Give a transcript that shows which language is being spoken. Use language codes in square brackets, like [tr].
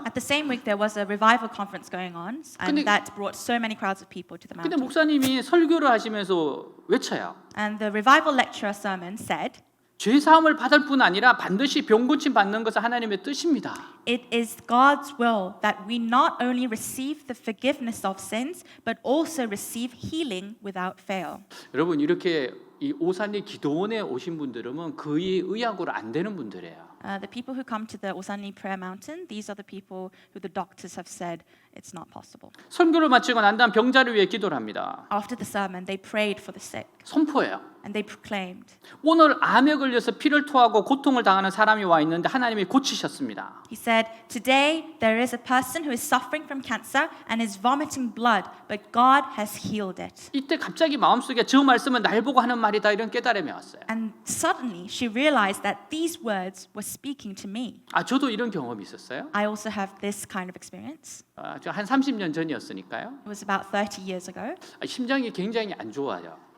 [en] At the same week, there was a revival conference going on, and that brought so many crowds of people to the [ko] 근데 목사님이 설교를 하시면서 외쳐요. [en] And the revival lecturer sermon said, [ko] 죄 사함을 받을 뿐 아니라 반드시 병 고침 받는 것은 하나님의 뜻입니다. [en] it is God's will that we not only receive the forgiveness of sins, but also receive healing without fail. [ko] 여러분 이렇게 이 오산리 기도원에 오신 분들은 거의 의학으로 안 되는 분들이에요. [en] The people who come to the Osanli Prayer Mountain, these are the people who the doctors have said it's not possible. [ko] 선교를 마치고 난 다음 병자를 위해 기도를 합니다. [en] After the sermon, they prayed for the sick [ko] 선포해요. [en] and they proclaimed. [ko] 오늘 암에 걸려서 피를 토하고 고통을 당하는 사람이 와 있는데 하나님이 고치셨습니다. [en] He said, today there is a person who is suffering from cancer and is vomiting blood, but God has healed it. [ko] 이때 갑자기 마음속에 저 말씀은 날 보고 하는 말이다 이런 깨달음이 왔어요. [en] And suddenly she realized that these words were speaking to me. [ko] 저도 이런 경험이 있었어요. [en] I also have this kind of experience. [ko] 저 한 30년 전이었으니까요. [en] It was about 30 years ago. [ko] 심장이 굉장히 안 좋아요.